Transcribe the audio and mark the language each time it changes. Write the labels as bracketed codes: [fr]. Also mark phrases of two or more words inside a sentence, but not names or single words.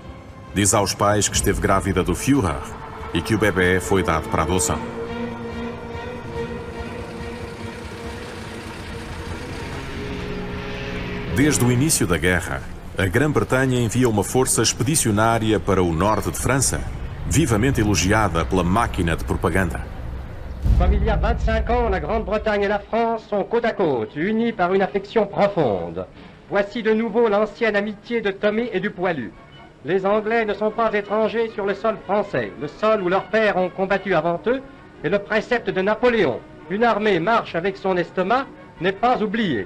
[pt] Diz aos pais que esteve grávida do Führer e que o bebê foi dado para adoção. Desde o início da guerra, a Grã-Bretanha envia uma força expedicionária para o norte de França, vivamente elogiada pela máquina de propaganda. [fr] Comme il y a 25 ans, la Grande-Bretagne et la France sont côte à côte, unies par une affection profonde. Voici de nouveau l'ancienne amitié de Tommy et du Poilu. Les Anglais ne sont pas étrangers sur le sol français, le sol où leurs pères ont combattu avant eux, et le précepte de Napoléon: une armée marche avec son estomac, n'est pas oublié.